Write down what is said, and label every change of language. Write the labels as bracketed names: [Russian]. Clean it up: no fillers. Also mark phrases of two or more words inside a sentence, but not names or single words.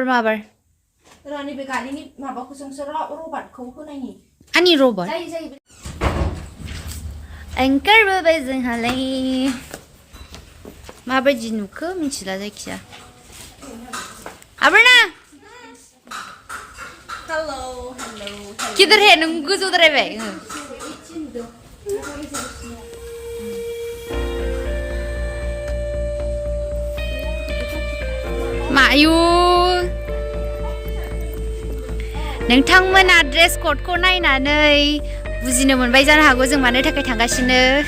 [Bodo] नैबे गालिनि माबाखौसो रबार्टखौ होनायनि आंनि रबार्ट ओंखारबोबाय जोंहालाय माबायदि नुखो मिथिला जायखिया आबरना हेलो [Hindi] किधर है [Bodo] नों गोजौद्रायबाय मायु नोंथांमोना ड्रेस कोडखौ नायनानै बुजिनो मोनबाय जानो हागौ जों मानो थाखाय थांगासिनो